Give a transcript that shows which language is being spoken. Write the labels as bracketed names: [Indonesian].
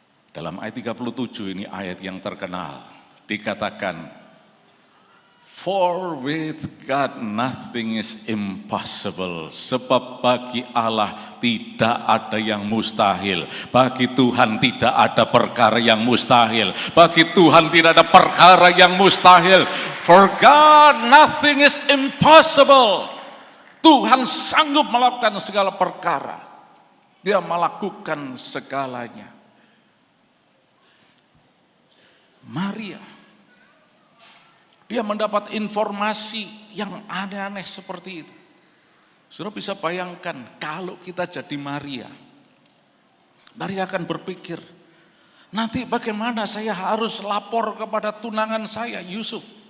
[Indonesian] Dalam ayat 37 ini ayat yang terkenal, dikatakan, [English] "For with God nothing is impossible." [Indonesian] Sebab bagi Allah tidak ada yang mustahil. Bagi Tuhan tidak ada perkara yang mustahil. Bagi Tuhan tidak ada perkara yang mustahil. [English] For God nothing is impossible. [Indonesian] Tuhan sanggup melakukan segala perkara. Dia melakukan segalanya. Maria, dia mendapat informasi yang aneh-aneh seperti itu. Saudara bisa bayangkan kalau kita jadi Maria. Maria akan berpikir, nanti bagaimana saya harus lapor kepada tunangan saya, Yusuf.